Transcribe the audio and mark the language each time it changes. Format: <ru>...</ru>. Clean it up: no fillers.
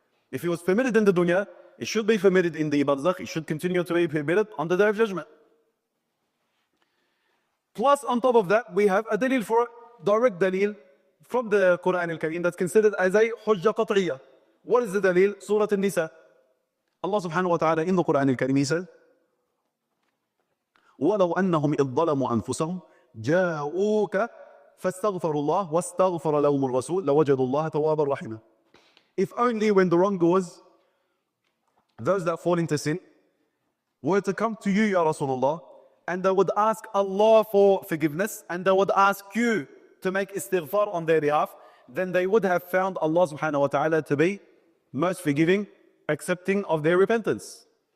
<en>If it was permitted in the dunya, it should be permitted in the barzakh. It should continue to be permitted on the day of judgment. Plus, on top of that, we have a dalil for direct dalil from the Quran al-Karim that's considered as a hujjah qat'iyah. What is the dalil? Surah An-Nisa. Allah subhanahu wa ta'ala in the Quran al-Karim, he says,</en> <ar>وَلَوْ أَنَّهُمْ إِذْ ظَلَمُوا أَنفُسَهُمْ جَاءُوكَ فَاسْتَغْفَرُوا اللَّهَ وَاسْتَغْفَرَ لَهُمُ الرَّسُولُ لَوَجَدُوا اللَّهَ تَوَّابًا رَحِيمًا.</ar> <en>If only when the wrongdoers, those that fall into sin, were to come to you, Ya Rasulullah, and they would ask Allah for forgiveness, and they would ask you to make istighfar on their behalf, then they would have found Allah subhanahu wa ta'ala to be most forgiving, accepting of their repentance.</en>